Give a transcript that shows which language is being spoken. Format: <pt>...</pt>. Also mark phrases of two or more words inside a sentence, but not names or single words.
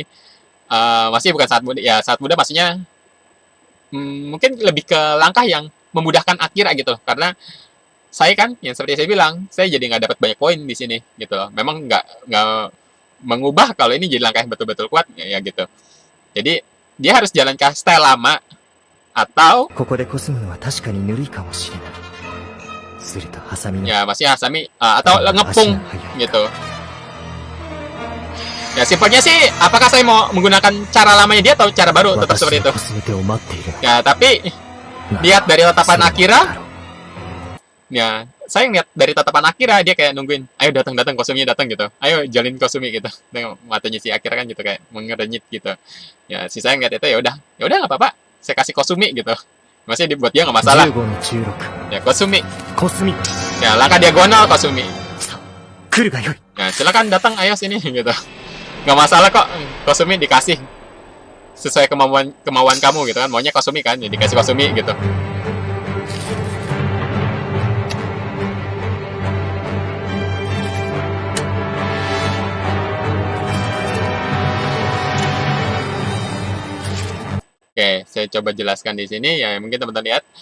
<id>Masih bukan saat muda, ya saat muda maksudnya mungkin lebih ke langkah yang memudahkan Akira gitu loh. Karena saya kan yang seperti saya bilang, saya jadi nggak dapat banyak poin di sini gitu loh. Memang nggak mengubah kalau ini jadi langkah yang betul-betul kuat ya gitu. Jadi dia harus jalan ke style lama atau</id> <ja>ここでコスむのは確かにぬるいかもしれない。するとハサミの</ja> <id>ya masih Hasami atau ngepung gitu. Ya simpelnya sih, apakah saya mau menggunakan cara lamanya dia atau cara baru, tetap</id> <ja>私</ja> <id>seperti</id> <ja>の</ja> <id>itu.</id> <ja>コスメ手を待っているの</ja> <id>Ya tapi</id> <ja>だ。</ja> <id>lihat dari tatapan</id> <ja>それは</ja> <id>Akira,</id> <ja>だろう</ja> <id>ya saya ngeliat dari tatapan Akira dia kayak nungguin, ayo datang Kosuminya datang gitu, ayo jalin Kosumi gitu. Dengan matanya si Akira kan gitu kayak mengerenyit gitu. Ya si saya ngeliat itu ya udah nggak apa-apa, saya kasih Kosumi gitu. Maksudnya buat dia nggak masalah.</id> <ja>15 の16</ja> <id>Ya Kosumi,</id> <ja>コスミ</ja> <id>ya langkah diagonal Kosumi.</id> <ja>さあ来るがよい。</ja> <id>Ya silakan datang, ayo sini gitu. Nggak masalah kok, Kosumi dikasih sesuai kemauan kamu gitu kan. Maunya Kosumi kan, ya dikasih Kosumi gitu. Oke, saya coba jelaskan di sini ya, mungkin teman-teman lihat.</id>